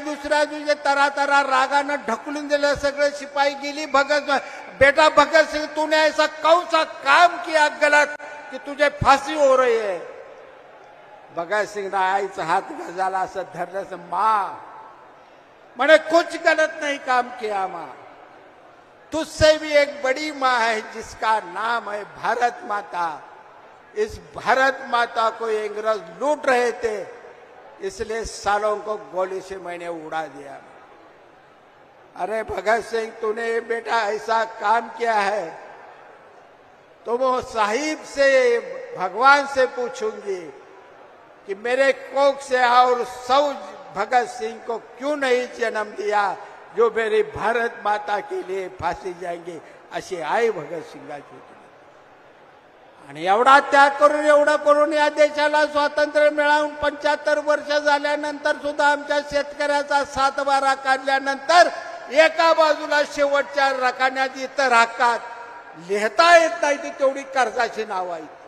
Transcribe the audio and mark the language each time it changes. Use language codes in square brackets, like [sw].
[mr] दुसऱ्या दिवशी तरा तरा रागानं ढकलून दिलं सगळं. शिपाई गेली. [hi] बेटा भगत सिंह तूने ऐसा कौन सा काम किया गलत कि तुझे फांसी हो रही है. [mr] भगत सिंह आईचा हात गजाला असं धरलं. [hi] माँ मैंने कुछ गलत नहीं काम किया माँ, तुझसे भी एक बड़ी माँ है जिसका नाम है भारत माता. इस भारत माता को इंग्रज लूट रहे थे, इसलिए सालों को गोली से मैंने उड़ा दिया. अरे भगत सिंह, तूने बेटा ऐसा काम किया है तो वो साहिब से, भगवान से पूछूंगी कि मेरे कोख से और 100 भगत सिंह को क्यों नहीं जन्म दिया जो मेरी भारत माता के लिए फाशी जाएंगे, [mr] अशी आई भगत सिंगाची. आणि एवढा त्याग करून, एवढं करून या देशाला स्वातंत्र्य मिळवून 75 वर्ष झाल्यानंतर सुद्धा आमच्या शेतकऱ्याचा 7/12 काढल्यानंतर एका बाजूला शेवटच्या रकान्यात इतर हक्कात लिहिता येत नाही ती तेवढी कर्जाची नाव आहेत.